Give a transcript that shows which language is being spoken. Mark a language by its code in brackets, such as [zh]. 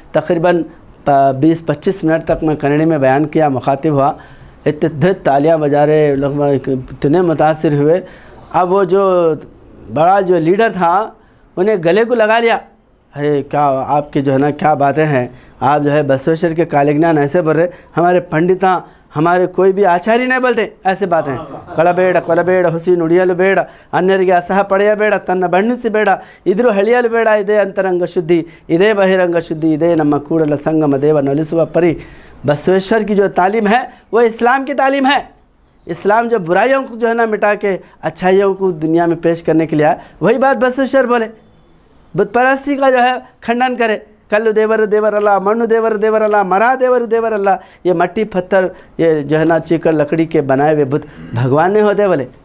[hi] तकरीबन 20-25 मिनट तक मैं कन्नड़ी में बयान किया, मुखातिब हुआ, इतने तालियां बजा रहे लोग, इतने मुतासिर हुए। अब वो जो बड़ा जो लीडर था उन्हें गले को लगा लिया। अरे क्या आपकी जो है ना क्या बातें हैं, आप जो है बसवेश्वर के कालिज्ञान ऐसे बोल रहे, हमारे पंडिता हमारे कोई भी आचार्य नहीं बोलते ऐसे बातें। [kn] ಕೊಲಬೇಡ ಹುಸಿ ನುಡಿಯಲು ಬೇಡ, ಅನ್ಯರಿಗೆ ಅಸಹ ಪಡೆಯಬೇಡ, ತನ್ನ ಬಣ್ಣಿಸಬೇಡ, ಇದ್ರೂ ಹಳಿಯಲು ಬೇಡ, ಇದೇ ಅಂತರಂಗ ಶುದ್ಧಿ, ಇದೇ ಬಹಿರಂಗ ಶುದ್ಧಿ, ಇದೇ ನಮ್ಮ ಕೂಡಲ ಸಂಗಮ ದೇವ ನಲಿಸುವ परी। [hi] बसवेश्वर की जो तालीम है वो इस्लाम की तालीम है। इस्लाम जो बुराइयों को जो है ना मिटा के अच्छाइयों को दुनिया में पेश करने के लिए आया, वही बात बसवेश्वर बोले। बुत परस्ती का जो है खंडन करे, [kn] कल्लु देवर देवर अल्लाह, [hi] मनु देवर देवर अल्लाह, मरा देवर देवर अल्लाह, ये मट्टी पत्थर ये जो है ना चीकर लकड़ी के बनाए हुए बुत भगवान नहीं होते बोले।